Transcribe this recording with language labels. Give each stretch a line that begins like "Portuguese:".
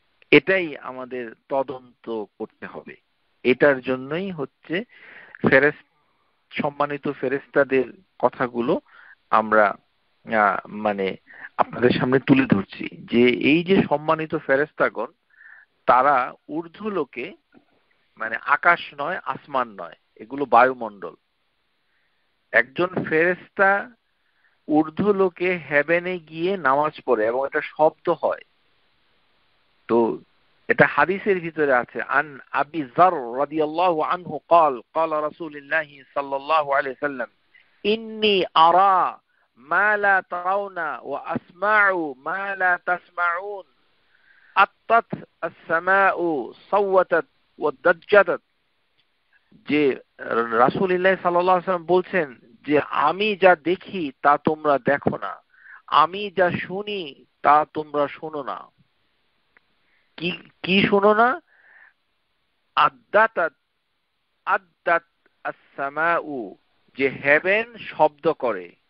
Bangla: এটাই আমাদের তদন্ত করতে হবে। এটার জন্যই হচ্ছে সম্মানিত ফেরেশতাদের কথাগুলো আমরা মানে আপনাদের সামনে তুলে ধরছি, যে এই যে সম্মানিত ফেরেশতাগণ, তারা ঊর্ধ্বলোকে, মানে আকাশ নয়, আসমান নয়, এগুলো বায়ুমণ্ডল। একজন ফেরেশতা ঊর্ধ্বলোকে হেভেনে গিয়ে নামাজ পড়ে এবং এটা শব্দ হয়। তো এটা হাদিসের ভিতরে আছে, আন আবি যার রাদিয়াল্লাহু আনহু
Arabic: قال قال رسول الله صلى الله عليه وسلم إني أرى ما لا ترون وأسمع ما لا تسمعون أطت السماء صوتت وضجت।
Bangla: যে রাসূলুল্লাহ সাল্লাল্লাহু আলাইহি ওয়াসাল্লাম বলছেন যে আমি যা দেখি তা তোমরা দেখো না, আমি যা শুনি তা তোমরা শোনো না। কি কি শোনো না?
Arabic: আদ্দাত আদ্দাত as-সামাউ,
Bangla: যে হেভেন শব্দ করে।